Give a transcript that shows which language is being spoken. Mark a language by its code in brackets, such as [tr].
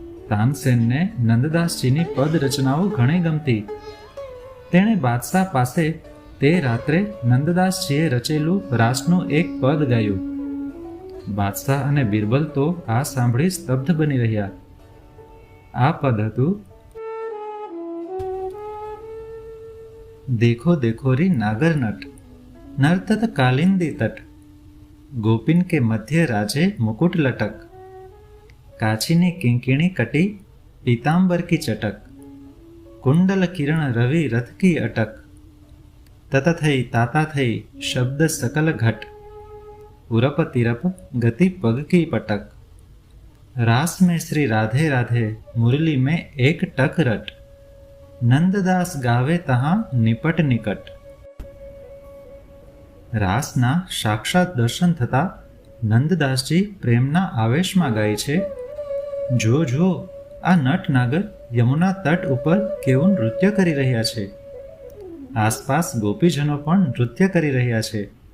[gu] તાનસેનને નંદદાસજીની પદ રચનાઓ ઘણી ગમતી. તેણે બાદશાહ પાસે તે રાત્રે નંદદાસજીએ રચેલું રાસનું એક પદ ગાયું. બાદશાહ અને બિરબલ તો આ સાંભળી સ્તબ્ધ બની રહ્યા. આ પદ હતું, [bra] देखो देखो री नागर नट नर्तत कालिंदी तट गोपिन के मध्य राजे मुकुट लटक काछीनी किंकिणी कटी पीतांबर की चटक कुंडल किरण रवि रथ की अटक तत थई ताता थई शब्द सकल घट उरप तिरप गति पग की पटक रास में श्री राधे राधे मुरली में एक टक रट नंददास गावे तहां निपट निकट. [gu] રાસના સાક્ષાત દર્શન થતા નંદદાસજી પ્રેમના આવેશમાં ગાય છે, જો જો આ નટ નાગર યમુના તટ ઉપર કેવું નૃત્ય કરી રહ્યા છે. આસપાસ ગોપીજનો પણ નૃત્ય કરી રહ્યા છે.